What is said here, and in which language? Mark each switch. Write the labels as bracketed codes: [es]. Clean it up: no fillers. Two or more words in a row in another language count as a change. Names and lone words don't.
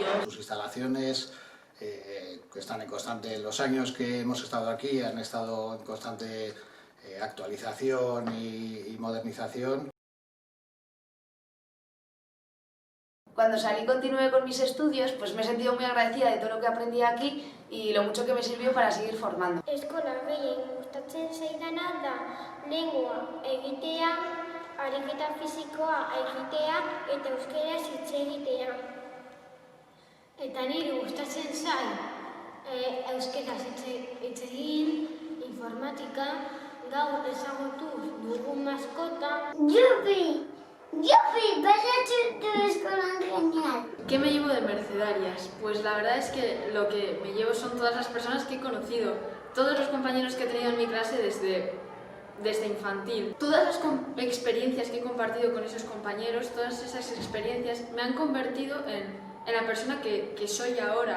[es] Sus instalaciones que están en constante, los años que hemos estado aquí han estado en constante actualización y modernización. Cuando salí y continué con mis estudios, pues me he sentido muy agradecida de todo lo que aprendí aquí y lo mucho que me sirvió para seguir formando. [eu] Eskolan gehien gustatzen zaidana da lengua egitea, ariketa fisikoa egitea eta euskeraz hitz egitea. Eta niri gustatzen zait euskeraz hitz egin, informatika, gaur ezagutuz dugun maskota. [es] ¡Yupi! ¡Yupi! ¡Parece tu escolan genial! ¿Qué me llevo de Mercedarias? Pues la verdad es que lo que me llevo son todas las personas que he conocido, todos los compañeros que he tenido en mi clase desde infantil. Todas las experiencias que he compartido con esos compañeros, todas esas experiencias me han convertido en la persona que soy ahora.